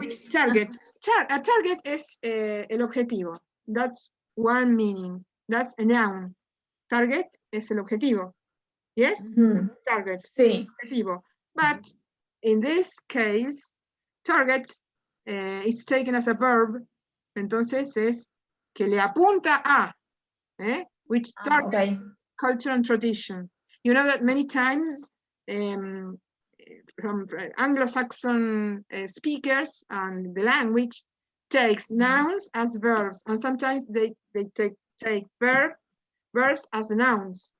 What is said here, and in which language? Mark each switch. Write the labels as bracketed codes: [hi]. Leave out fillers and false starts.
[en] Which target? A target is [es] el objetivo. [en] That's one meaning. That's a noun. Target [es] es el objetivo. [en] Yes? Target. [es] Sí. Objetivo. [en] But in this case, target is taken as a verb. [es] Entonces es que le apunta a. [en] Which target culture and tradition. You know that many times from Anglo-Saxon speakers and the language takes nouns as verbs, and sometimes they take verbs as nouns.